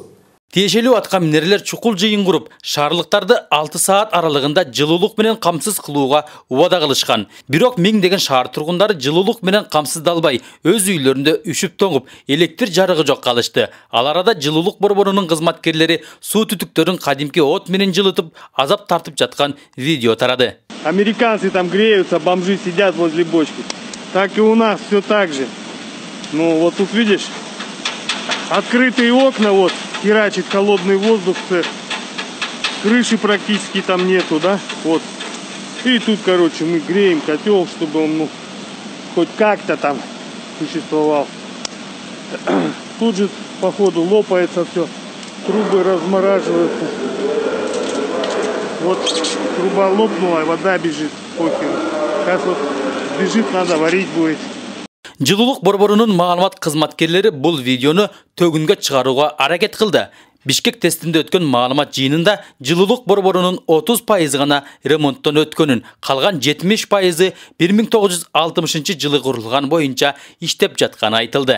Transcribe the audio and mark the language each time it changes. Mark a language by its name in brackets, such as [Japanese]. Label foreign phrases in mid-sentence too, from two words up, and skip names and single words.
[Kyrgyz] Тиешелүү атка минерлер чукул жыйын куруп, шаарлыктарды 6 саат аралыгында жылуулук менен камсыз кылууга убада кылышкан. Бирок миңдеген шаар тургундары жылуулук менен камсыздалбай, өз үйлөрүндө үшүп тоңуп, электр жарыгы жок калышты. Ал арада жылуулук борборунун кызматкерлери суу түтүктөрүн кадимки от менен жылытып, азап тартып жаткан видео тарады. [Russian] Американцы там греются, бомжи сидят возле бочки. Так и у нас все так же. Ну вот тут видишь, открытые окна, вот херачит холодный воздух, крыши практически там нету, да, вот. И тут, короче, мы греем котел, чтобы он, ну, хоть как-то там существовал. Тут же, походу, лопается все, трубы размораживаются. Вот труба лопнула, вода бежит, похер. Сейчас вот бежит, надо варить будет. [Kyrgyz] Жылуулук борборунун маалымат кызматкерлери бул видеону төгүнгө чыгарууга аракет кылды. Бишкек тестинде өткөн маалымат жыйынында жылуулук борборунун 30% гана ремонттон өткөнүн, калган 70% 1960-жылы курулган боюнча иштеп жатканы айтылды.